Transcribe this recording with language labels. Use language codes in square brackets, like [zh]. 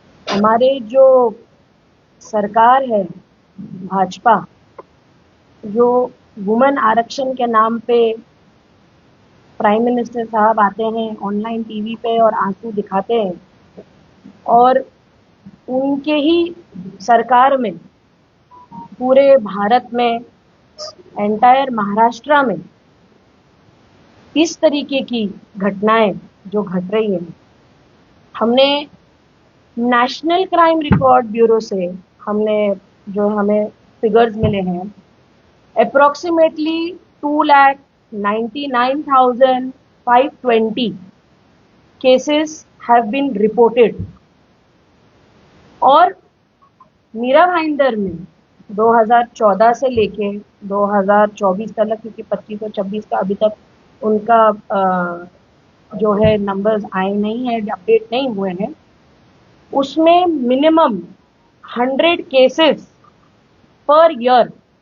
[hi] हमारे जो सरकार है भाजपा, जो वुमेन आरक्षण के नाम पे प्राइम मिनिस्टर साहब आते हैं ऑनलाइन टीवी पे और आंसू दिखाते हैं, और उनके ही सरकार में पूरे भारत में, एंटायर महाराष्ट्र में इस तरीके की घटनाएं जो घट रही हैं, हमने नेशनल क्राइम रिकॉर्ड ब्यूरो से हमें फिगर्स मिले हैं. [en] Approximately 2,99,520 cases have been reported. [hi] और मीरा भाईंदर में 2014 से लेके 2024 तक, क्योंकि 25 और 26 का अभी तक उनका जो है नंबर्स आए नहीं है, अपडेट नहीं हुए हैं, उसमें मिनिमम 100 केसेस पर ईयर